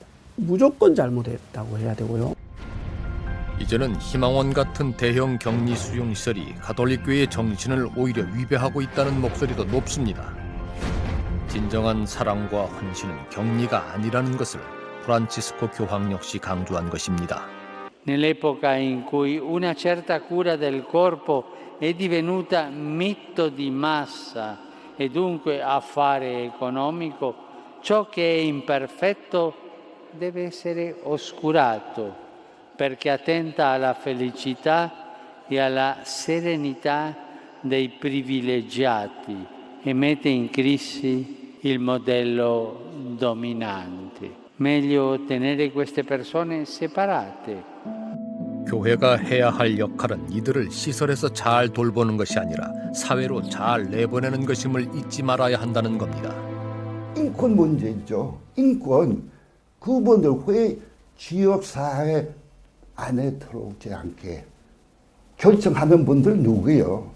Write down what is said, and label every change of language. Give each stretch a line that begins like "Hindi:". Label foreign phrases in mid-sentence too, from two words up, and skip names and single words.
Korean: 무조건 잘못했다고 해야 되고요. 이제는 희망원 같은 대형 격리 수용시설이 가톨릭 교회의 정신을 오히려 위배하고 있다는 목소리도 높습니다. 진정한 사랑과 헌신은 격리가 아니라는 것을 프란치스코 교황 역시 강조한 것입니다.
Italian: Nell'epoca in cui una certa cura del corpo è divenuta mito di massa e dunque affare economico, ciò che è imperfetto deve essere oscurato perché attenta alla felicità e alla serenità dei privilegiati e mette in crisi il modello dominante. Meglio tenere queste persone separate.
Korean: 교회가 해야 할 역할은 이들을 시설에서 잘 돌보는 것이 아니라 사회로 잘 내보내는 것임을 잊지 말아야 한다는 겁니다. 인권 문제 있죠. 인권. 그분들 왜 지역사회 안에 들어오지 않게 결정하는 분들 누구예요?